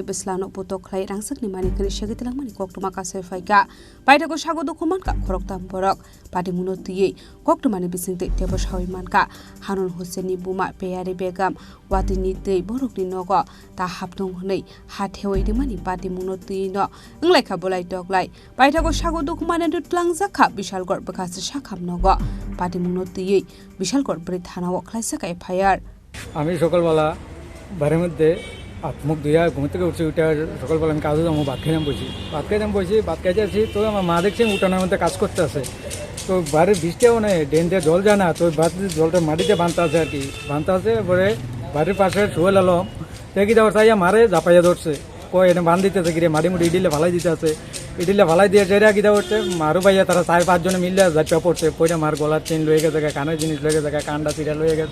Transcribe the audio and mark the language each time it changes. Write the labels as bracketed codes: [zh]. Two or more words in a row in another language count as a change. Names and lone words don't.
[trp] Beslano Toklai Rangsak ni Mani Kri Shagitilang Mani Koktomaka Faika Paitako Shago Dukumanka Khoroktam Borok Patimunoti Koktomani Bisingte Tebos Hawimanka Hanun Husseini Buma Peyari Begam Watwini Tui Bororokni Nogo Ta Haptung Hunei Hathewai Dimani Patimunoti No Wnglaikha Bulai Toklai Paitako Shago Dukumane Dutlang Zaka Bishal Korpakase Shakham Nogo Patimunoti Bishal Korpuri Thana Oklai Zaka FIR [bn] আমি সকালবেলা বাড়ির মধ্যে মুখ ধুইয়া ঘুম থেকে উঠছি উঠে সকালবেলা আমি কাজে যাবো ভাত খাইলাম বসি ভাত খাইতে আসছি তো আমার মা দেখছি উঠানের মধ্যে কাজ করতে আছে তো বাড়ির বৃষ্টিও নেই ড্রেন দিয়ে জল যায় না তো জলটা মাটিতে বাঁধতে আছে আর কি বাঁধতে আছে পরে বাড়ির পাশে শুয়ে এলাম দেখি যাওয়ার চাইয়া মারে ঝাপাইয়া ধরছে কই এটা বাঁধ দিতেছে গিয়ে মাটি মুটি ইডিলে ভালাই দিতে আছে ইডিলে ভালাই দিয়ে যেটা গিয়ে উঠছে মারু ভাইয়া তারা 4-5 জনে মিললে ঝাপিয়া পড়ছে পরে মার গলার চেন লয়ে গেছে কানের জিনিস লয়ে গেছে কানটা চিরা লয়ে গেছে